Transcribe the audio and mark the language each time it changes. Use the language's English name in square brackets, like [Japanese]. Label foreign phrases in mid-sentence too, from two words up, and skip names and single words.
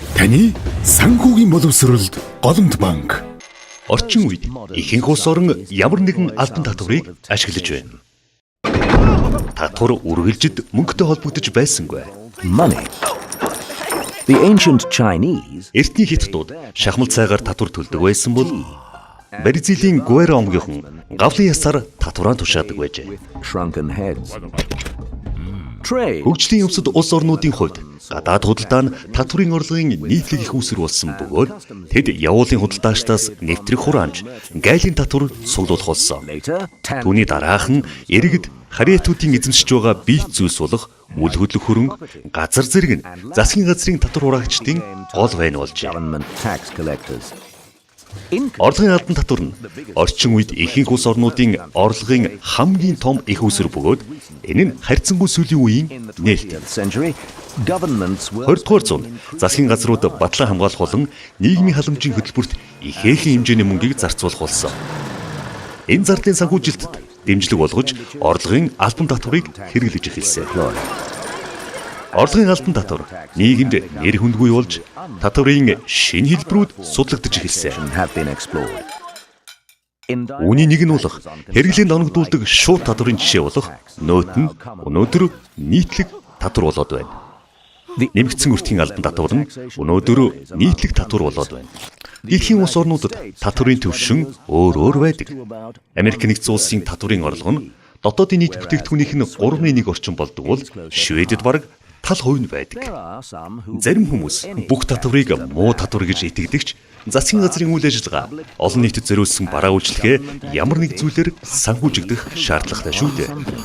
[Mongolian] Таны санхүүгийн боловсролд Голомт банк. Орчин үед ихэнх улс орон ямар нэгэн албан татварыг ашиглаж байна. Татвар үргэлжид мөнгөтэй холбогдож байсангүй. [English] Money. The ancient Chinese [Mongolian] Эртний хятадууд шахмал цайгаар татвар төлдөг байсан бол Бразилийн Гуэра омгийнхан гавлын ясаар татвараа тушаадаг байжээ. [English] shrunken heads. Trade [Mongolian] Хөгжлийн өвсөд улс орнуудын хувьд гадаад худалдаа нь татврын орлогын нийтлэг их үүсвэр болсон бөгөөд тэд явуулын худалдаачдаас нэвтрэх хураамж, гайлын татвар суглуулах болсон. [English] later [Mongolian] Түүний дараахан иргэд харьяатуудын эзэмшиж байгаа бие зүйлс болох үл хөдлөх хөрөнгө, газар зэрэг нь засгийн газрын татвар хураагчдын гол байна болжээ. [English] government tax collectors. [Mongolian] Орлогын албан татвар нь орчин үед ихэнх улс орнуудын орлогын хамгийн том их үүсвэр бөгөөд энэ нь харьцангуй сүүлийн үеийн нээлт. [English] 20th century governments were [Mongolian] 20-р зуунд засгийн газрууд батлан хамгаалах болон нийгмийн халамжийн хөтөлбөрт ихээхэн хэмжээний мөнгийг зарцуулах болсон. Энэ зардын санхүүжилтд дэмжлэг болгож орлогын албан татварыг хэрэглэж эхэлсэн. Орлогын албан татвар нийгэмд нэр хүндгүй болж татварын шинэ хэлбэрүүд судлагдж эхэлсэн. [English] have been explored. [Mongolian] Үүний нэг нь болох хэрэглээнд оногдуулдаг шууд татварын жишээ болох нөт нь өнөөдөр нийтлэг татвар болоод байна. Нэмэгдсэн өртгийн албан татвар нь өнөөдөр нийтлэг татвар болоод байна. Дэлхийн улс орнуудад татварын төвшин өөр байдаг. Америк нэгдсэн улсын татварын орлого нь дотоодын нийт бүтээгдэхүүнийх нь 3/1 орчим болдог бол Шведэд бараг тал хувь нь байдаг. [English] There are some who [Mongolian] Зарим хүмүүс бүх татварыг муу татвар гэж итгэдэгч засгийн газрын үйл ажиллагаа олон нийтэд зориулсан бараа үйлчлэгээ ямар нэг зүйлээр санхүүжигдэх шаардлагатай шүү дээ.